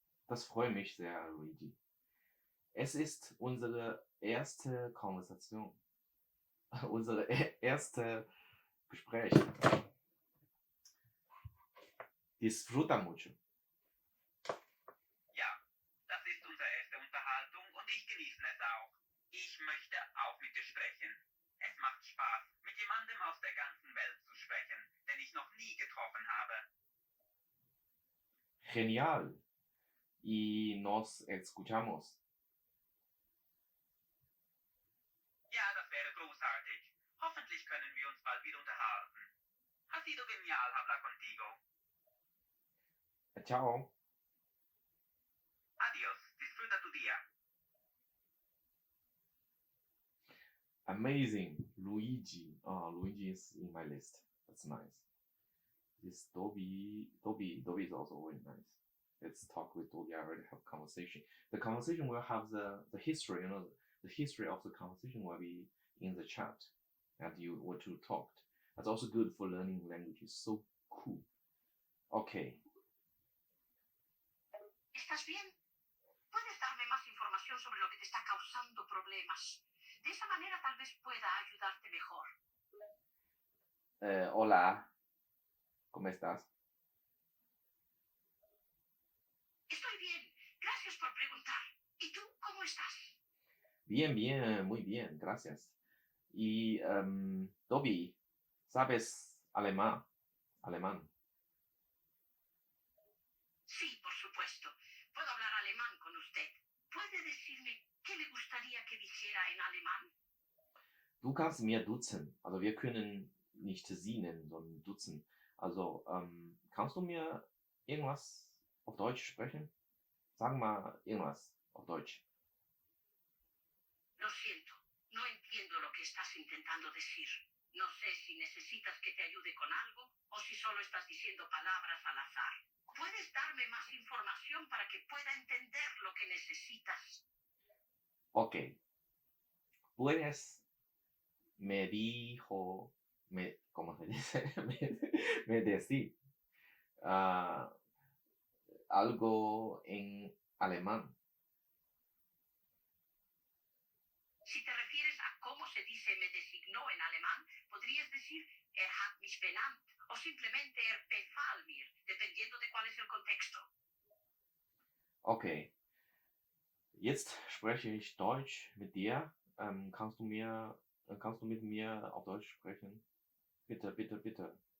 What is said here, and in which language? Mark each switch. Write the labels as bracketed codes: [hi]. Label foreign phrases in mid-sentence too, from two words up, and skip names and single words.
[de] Das freut mich sehr, Luigi. Es ist unsere erste Konversation, unsere erste Gespräch. [es] Disfruta mucho. [de] Ja, das ist unsere erste Unterhaltung und ich genieße es auch. Ich möchte auch mit dir sprechen. Es macht Spaß, mit jemandem aus der ganzen Welt zu sprechen, den ich noch nie getroffen habe. [es] Genial. Y nos escuchamos. [de] Ja, das wäre großartig. Hoffentlich können wir uns bald wieder unterhalten. [es] Ha sido genial hablar contigo. Ciao. Adiós, disfruta tu día. [en] Amazing. Luigi. Oh, Luigi is in my list. That's nice. This Dobby is also very nice. Let's talk with Dobby. I already have conversation. The conversation will have the history, the history of the conversation will be in the chat that you were to talked. That's also good for learning languages. So cool. Okay. [es] ¿Estás bien? ¿Puedes darme más información sobre lo que te está causando problemas? De esa manera tal vez pueda ayudarte mejor. Hola. ¿Cómo estás? Estoy bien. Gracias por preguntar. ¿Y tú cómo estás? Bien, bien, muy bien, gracias. Y Dobby, ¿sabes alemán? Sí, por supuesto. Puedo hablar alemán con usted. ¿Puede decirme qué le gustaría que dijera en alemán? [de] Du kannst mir duzen. Also wir können nicht sie nennen, sondern duzen. Also kannst du mir irgendwas auf Deutsch sprechen? Sag mal irgendwas auf Deutsch. [es] Lo siento. No entiendo lo que estás intentando decir. No sé si necesitas que te ayude con algo o si solo estás diciendo palabras al azar. ¿Puedes darme más información para que pueda entender lo que necesitas? Ok. Puedes, me dijo, ¿cómo se dice? me decir algo en alemán. Si te refieres a cómo se dice me designó en alemán, podrías decir [de] hat mich benannt [es] o simplemente [de] befahl mir, [es] dependiendo de cuál es el contexto. Okay. [de] Jetzt spreche ich Deutsch mit dir. Kannst du mit mir auf Deutsch sprechen? Bitte, bitte, bitte.